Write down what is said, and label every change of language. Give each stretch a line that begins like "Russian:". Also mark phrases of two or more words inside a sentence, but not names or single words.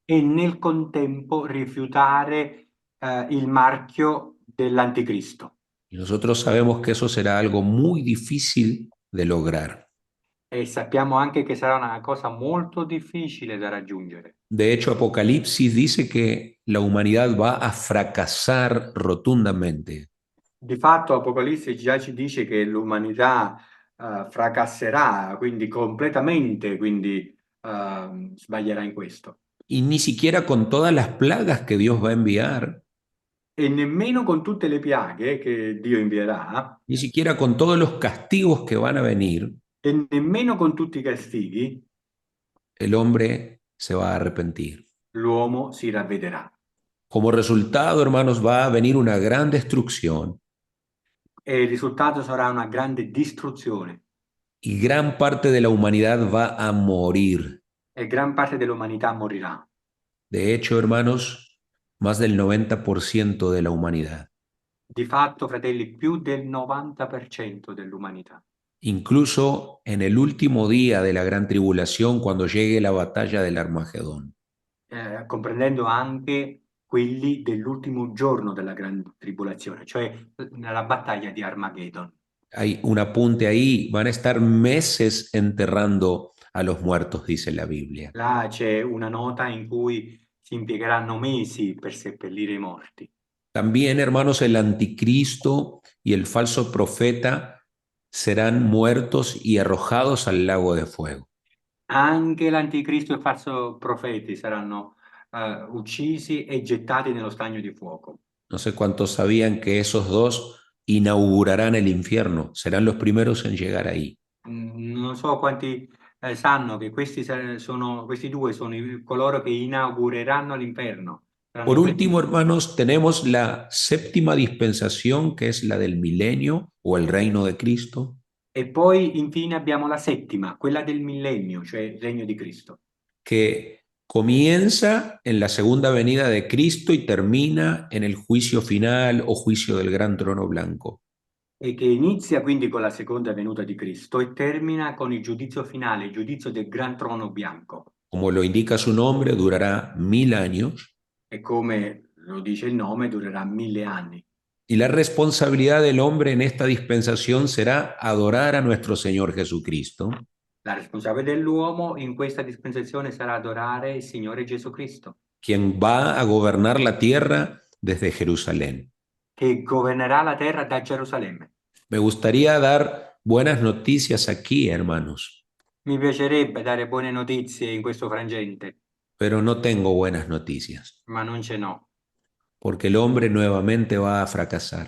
Italian: e nel contempo rifiutare il marchio dell'anticristo.
Spanish: Y nosotros sabemos que eso será algo muy difícil de lograr.
Italian: E sappiamo anche che sarà una cosa molto difficile da raggiungere.
Spanish: De hecho, Apocalipsis dice que la humanidad va a fracasar rotundamente.
Italian: Di fatto Apocalisse già ci dice che l'umanità fracasserà, quindi completamente, quindi sbaglierà in questo.
Spanish: Y ni siquiera con todas las plagas que Dios va a enviar,
Italian: E nemmeno con tutte le piaghe che Dio invierà,
Spanish: ni siquiera con todos los castigos que van a venir,
Italian: e nemmeno con tutti i castighi,
Spanish: el hombre se va a arrepentir.
Italian: l'uomo si ravvederà.
Spanish: Como resultado, hermanos, va a venir una gran destrucción
Italian: E il risultato sarà una grande distruzione
Spanish: y gran parte de la humanidad va a morir.
Italian: e gran parte dell'umanità morirà.
Spanish: De hecho, hermanos, más del 90% de la humanidad.
Italian: Di fatto, fratelli, più del 90% dell'umanità.
Spanish: Incluso en el último día de la gran tribulación, cuando llegue la batalla del Armagedón.
Italian: Comprendendo anche quelli dell'ultimo giorno della grande tribolazione, cioè nella battaglia di Armageddon.
Spanish: Hay un apunte ahí, van a estar meses enterrando a los muertos, dice la Biblia.
Italian: Là c'è una nota in cui si impiegheranno mesi per seppellire i morti.
Spanish: También, hermanos, el anticristo y el falso profeta serán muertos y arrojados al lago de fuego.
Italian: Anche l'anticristo e il falso profeti saranno uccisi e gettati nello stagno di fuoco.
Spanish: No sé cuántos sabían que esos dos inaugurarán el infierno, serán los primeros en llegar ahí.
Italian: Non so quanti sanno che questi due sono coloro che inaugureranno l'inferno. Saranno
Spanish: Por
Italian: quelli-
Spanish: último, hermanos, tenemos la séptima dispensación, que es la del milenio o el reino de Cristo,
Italian: E poi infine abbiamo la settima, quella del millennio, cioè il regno di Cristo,
Spanish: que comienza en la segunda venida de Cristo y termina en el juicio final o juicio del gran trono blanco.
Italian: e che inizia quindi con la seconda venuta di Cristo e termina con il giudizio finale, il giudizio del gran trono bianco.
Spanish: Como lo indica su nombre, durará 1000 años.
Italian: E come lo dice il nome, durerà 1000 anni.
Spanish: Y la responsabilidad del hombre en esta dispensación será adorar a nuestro Señor Jesucristo,
Italian: La responsabilità dell'uomo in questa dispensazione sarà adorare il Signore Gesù Cristo,
Spanish: quien va a gobernar la tierra desde Jerusalén.
Italian: che governerà la terra da Gerusalemme.
Spanish: Me gustaría dar buenas noticias aquí, hermanos,
Italian: Mi piacerebbe dare buone notizie in questo frangente,
Spanish: pero no tengo buenas noticias,
Italian: ma non ce n'ho,
Spanish: porque el hombre nuevamente va a fracasar.